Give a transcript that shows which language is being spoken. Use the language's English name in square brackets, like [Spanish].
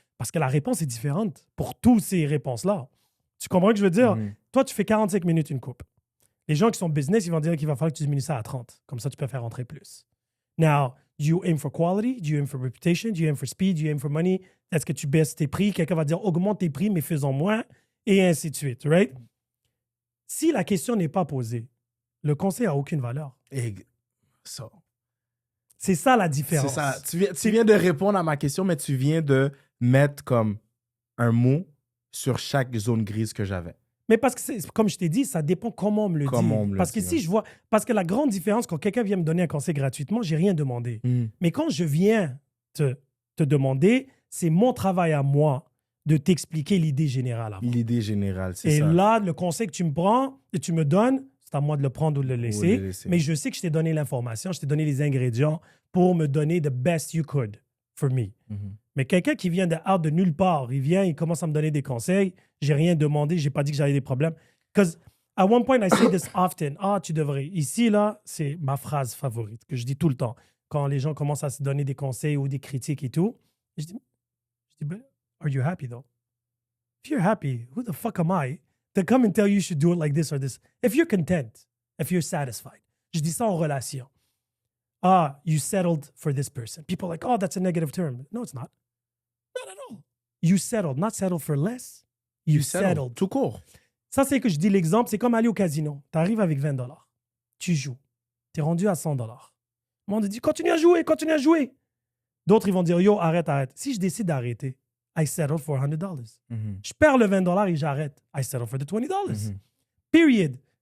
[French] Parce que la réponse est différente pour toutes ces réponses-là. Tu comprends ce que je veux dire? Toi, tu fais 45 minutes une coupe. Les gens qui sont business, ils vont dire qu'il va falloir que tu diminues ça à 30. Comme ça, tu peux faire rentrer plus. [English] Now, do you aim for quality? Do you aim for reputation? Do you aim for speed? Do you aim for money? [French] Est-ce que tu baisses tes prix? Quelqu'un va dire, augmente tes prix, mais faisons moins. Et ainsi de suite, right? Si la question n'est pas posée, le conseil n'a aucune valeur. Et ça. C'est ça la différence. C'est ça. Tu viens de répondre à ma question, mais tu viens de mettre comme un mot sur chaque zone grise que j'avais. Mais parce que, comme je t'ai dit, ça dépend comment on me le dit. Parce que si je vois... Parce que la grande différence, quand quelqu'un vient me donner un conseil gratuitement, j'ai rien demandé. Mais quand je viens te demander, c'est mon travail à moi de t'expliquer l'idée générale. L'idée générale, c'est ça. Et là, le conseil que tu me prends et tu me donnes, c'est à moi de le prendre ou de le laisser. Mais je sais que je t'ai donné l'information, je t'ai donné les ingrédients pour me donner the best you could for me. Mais quelqu'un qui vient de nulle part, il vient, il commence à me donner des conseils, j'ai rien demandé, j'ai pas dit que j'avais des problèmes. [English] Because at one point, I say this often. [French] Tu devrais. Ici, là, c'est ma phrase favorite que je dis tout le temps. Quand les gens commencent à se donner des conseils ou des critiques et tout, je dis but are you happy though? [English] If you're happy, who the fuck am I to come and tell you should do it like this or this? If you're content, if you're satisfied. Je dis ça en relation. You settled for this person. People are like, oh, that's a negative term. No, it's not. Not at all. You settled, not settled for less. You settled. [French] Tout court. Ça, c'est que je dis l'exemple, c'est comme aller au casino. Tu arrives avec $20. Tu joues. Tu es rendu à $100. Le monde dit, continue à jouer, continue à jouer. D'autres, ils vont dire, yo, arrête, arrête. Si je décide d'arrêter, I settle for $100. Je perds le $20 et j'arrête. I settle for the $20. Period.